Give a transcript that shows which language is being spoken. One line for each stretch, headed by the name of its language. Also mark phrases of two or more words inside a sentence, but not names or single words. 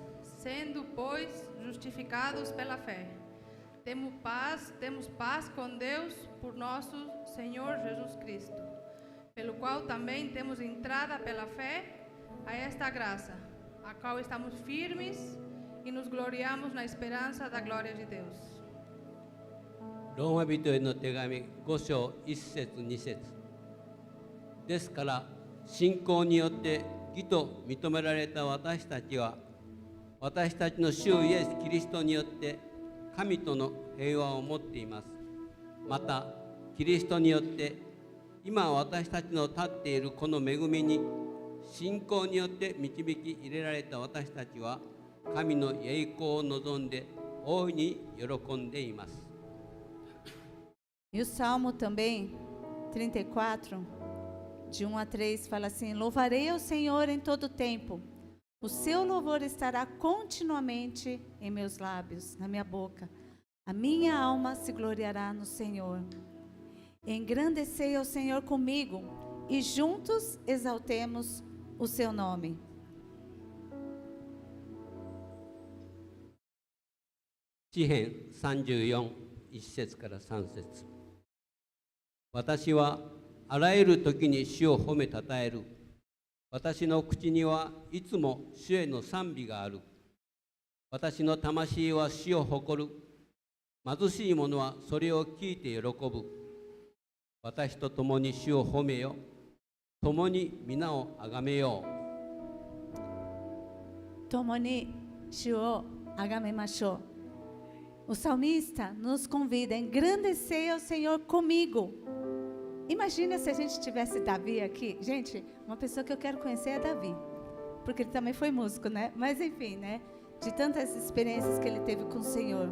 Portuguese: Sendo, pois, justificados pela fé, temos paz com Deus por nosso Senhor Jesus Cristo, pelo qual também temos entrada pela fé a esta graça, a qual estamos firmes e nos gloriamos na esperança da glória de Deus.
Japanese: ローマ人への手紙5章1節2節ですから信仰によって義と認められた私たちは私たちの主イエス・キリストによって神との平和を持っています。またキリストによって今私たちの立っているこの恵みに信仰によって導き入れられた私たちは神の栄光を望んで大いに喜んでいます。
Portuguese: E o Salmo também, 34, de 1 a 3, fala assim: Louvarei ao Senhor em todo tempo. O seu louvor estará continuamente em meus lábios, na minha boca. A minha alma se gloriará no Senhor. Engrandecei ao Senhor comigo e juntos exaltemos o seu nome.
Japanese: 詩編34、1節から3節。私はあらゆる時に主を褒めたたえる。私の口にはいつも主への賛美がある。私の魂は主を誇る。貧しい者はそれを聞いて喜ぶ。私と共に主を褒めよ。共に皆をあがめよう。共に主をあがめましょう。
Portuguese: O salmista nos convida a engrandecer ao Senhor comigo. Imagina se a gente tivesse Davi aqui. Gente, uma pessoa que eu quero conhecer é Davi, porque ele também foi músico, né? Mas enfim, né? De tantas experiências que ele teve com o Senhor.